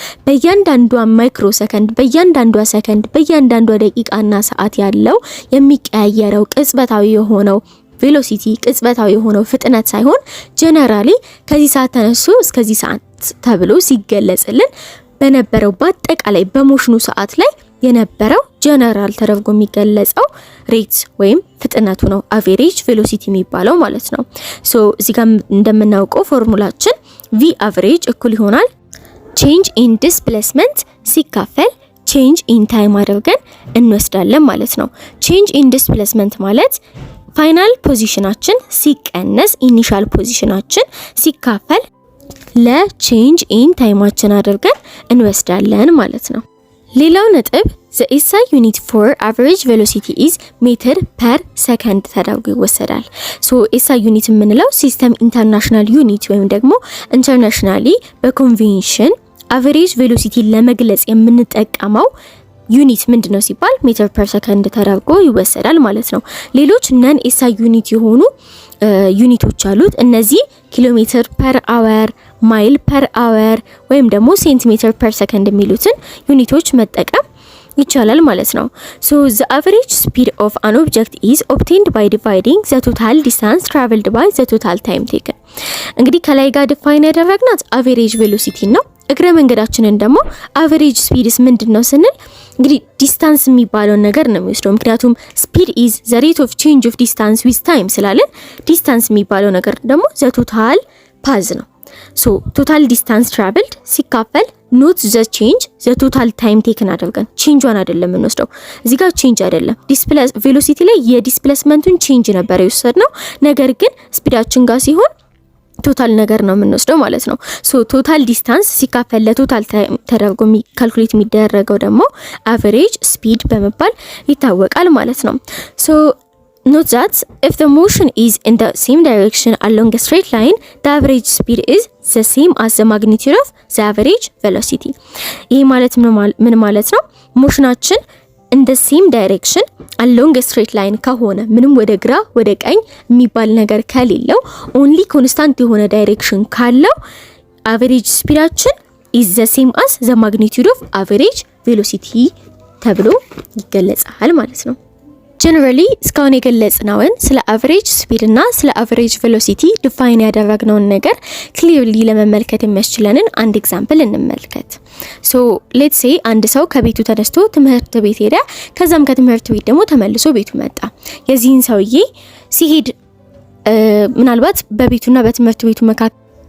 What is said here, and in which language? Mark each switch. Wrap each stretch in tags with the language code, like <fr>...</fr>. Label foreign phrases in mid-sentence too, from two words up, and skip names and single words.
<am>በእያንዳንዷ ማይክሮ ሰከንድ በእያንዳንዷ ሰከንድ በእያንዳንዷ ደቂቃና ሰዓት ያለው የሚቀያየረው ቅጽበታዊ የሆነው ቬሎሲቲ ቅጽበታዊ የሆነው ፍጥነት ሳይሆን ጀነራሊ ከዚህ ሰዓት ተነሱ እስከዚህ ሰዓት ተብሎ ሲገለጽልን በነበረው በአጠቃላይ በሞሽኑ ሰዓት ላይ የነበረው ጀነራል ተደርጎ የሚገለጸው ሬት ወይም ፍጥነቱ ነው</am> <en>average velocity</en> <am>የሚባለው ማለት ነው. ሶ እዚህ ጋር እንደምናውቀው ፎርሙላችን</am> <en>v average</en> <am>እኩል ይሆናል</am> <en>change in displacement</en> <am>ሲካፈል</am> <en>change in time</en> <am>አድርገን እንወስዳለን ማለት ነው.</am> <en>change in displacement</en> <am>ማለት ፋይናል ፖዚሽናችን ሲቀነስ ኢኒሻል ፖዚሽናችን ሲካፈል ለቼንጅ ኢን ታይማችን አድርገን እንወስዳለን ማለት ነው. ሌላው ነጥብ</am> <en>the SI unit for average velocity is meter per second</en> <am>ተደርጎ ይወሰዳል. so</am> <en>SI unit</en> <am>የምንለው</am> <en>system international unit</en> <am>ወይም ደግሞ ኢንተርናሽናሊ በኮንቬንሽን</am> <en>average velocity</en> <am>ለመግለጽ የምንጠቀመው ዩኒት ምንድነው ሲባል</am> <en>meter per second</en> <am>ተደርጎ ይወሰዳል ማለት ነው. ሌሎች</am> <en>non SI unit</en> <am>የሆኑ ዩኒቶች አሉት. እነዚህ</am> <en>kilometer per hour፣ mile per hour</en> <am>ወይም ደግሞ</am> <en>centimeter per second</en> <am>የሚሉትን ዩኒቶች መጠቀም ይቻላል ማለት ነው.</am> <en>so the average speed of an object is obtained by dividing the total distance traveled by the total time taken.</en> <am>እንግዲህ ከላይ ጋር ዲፋይን ያደረግናት</am> <en>average velocity</en> <am>ነው. እግረ መንገዳችንን ደግሞ</am> <en>average speedስ</en> <am>ምንድነው ስንል እንግዲህ ዲስታንስ የሚባለው ነገር ነው የሚወስደው። ምክንያቱም</am> <en>speed is the rate of change of distance with time</en> <am>ስላለን ዲስታንስ የሚባለው ነገር ደግሞ</am> <en>the total path</en> <am>ነው.</am> <en>so total distance traveled ሲካፈል not the change the total time taken</en> <am>አድርገን ቼንጇን አይደለም እንወስደው። እዚህ ጋር ቼንጅ አይደለም ቬሎሲቲ ላይ የዲስፕሌስመንቱን ቼንጅ ነበር የወሰድነው። ነገር ግን ስፒዳችን ጋር ሲሆን ቶታል ነገር ነው የምንወስደው ማለት ነው። ሶ</am> <en>total distance</en> <am>ሲካፈል ለቶታል ታይም ተደርጎ ካልኩሌት የሚደረገው ደግሞ</am> <en>average speed</en> <am>በመባል ይታወቃል ማለት ነው። ሶ</am> <en>note that if the motion is in the same direction along a straight line, the average speed is the same as the magnitude of the average velocity.</en> <am>ይሄ ማለት ምን ማለት ነው? ሞሽናችን</am> <en>in the same direction along a straight line</en> <am>ከሆነ ምንም ወደ ግራ ወደ ቀኝ የሚባል ነገር ከሌለው</am> <en>only constant የሆነ ዳይሬክሽን ካለው average ስፒዳችን is the same as the magnitude of average velocity ተብሎ</en> <am>ይገለጻል ማለት ነው። ጀነራሊ እስካሁን የገለጽነውን ስለ</am> <en>average speed</en> <am>እና ስለ</am> <en>average velocity</en> <am>ዲፋይን ያደረግነውን ነገር ክሊርሊ ለመመልከት የሚያስችለንን አንድ ኤግዛምፕል እንመልከት።</am> <en>so let's say</en> <am>አንድ ሰው ከቤቱ ተነስቶ ትምህርት ቤት ሄደ። ከዛም ከትምህርት ቤት ደግሞ ተመልሶ ቤቱ መጣ። የዚህን ሰውዬ ሲሄድ ምናልባት በቤቱና በትምህርት ቤቱ መካከል</am>